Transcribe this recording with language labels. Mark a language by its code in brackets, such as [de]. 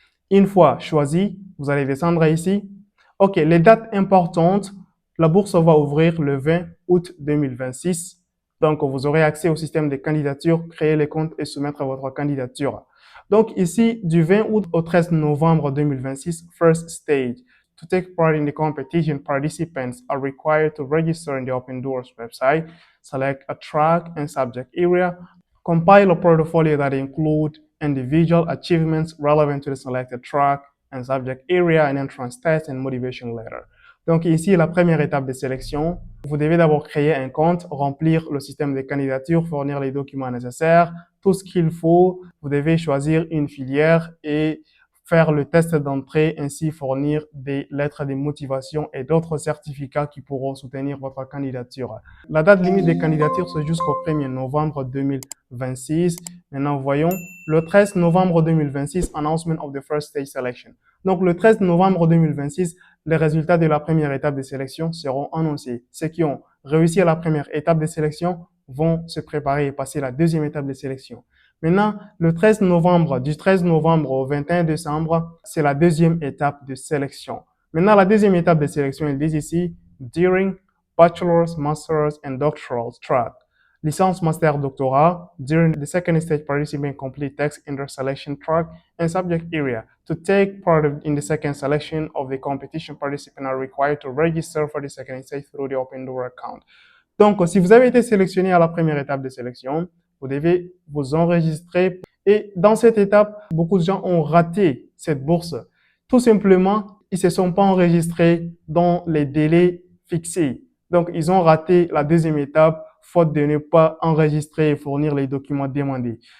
[fr] Une fois choisi, vous allez descendre ici. OK, les dates importantes. La bourse va ouvrir le 20 août 2026. Donc, vous aurez accès au système de candidature, créer les comptes et soumettre votre candidature. Donc, ici, du 20 août au 13 novembre 2026, [en] first stage. To take part in the competition, participants are required to register in the Open Doors website, select a track and subject area, compile a portfolio that include individual achievements relevant to the selected track and subject area, an entrance test and motivation letter. [fr] Donc ici, la première étape de sélection, vous devez d'abord créer un compte, remplir le système de candidature, fournir les documents nécessaires, tout ce qu'il faut. Vous devez choisir une filière et faire le test d'entrée, ainsi fournir des lettres de motivation et d'autres certificats qui pourront soutenir votre candidature. La date limite des candidatures, c'est jusqu'au 1er novembre 2026. Maintenant, voyons le 13 novembre 2026, [en] announcement of the first stage selection. [fr] Donc, le 13 novembre 2026, les résultats de la première étape de sélection seront annoncés. Ceux qui ont réussi à la première étape de sélection vont se préparer et passer la deuxième étape de sélection. Maintenant, le 13 novembre, du 13 novembre au 21 décembre, c'est la deuxième étape de sélection. Maintenant, la deuxième étape de sélection, ils disent ici, [en] during bachelor's, master's and doctoral track. [fr] Licence, master, doctorat, [en] during the second stage, participant complete text in their selection track and subject area. To take part in the second selection of the competition, participants are required to register for the second stage through the Open Door account. [fr] Donc, si vous avez été sélectionné à la première étape de sélection, vous devez vous enregistrer. Et dans cette étape, beaucoup de gens ont raté cette bourse. Tout simplement, ils ne se sont pas enregistrés dans les délais fixés. Donc, ils ont raté la deuxième étape, faute de ne pas enregistrer et fournir les documents demandés.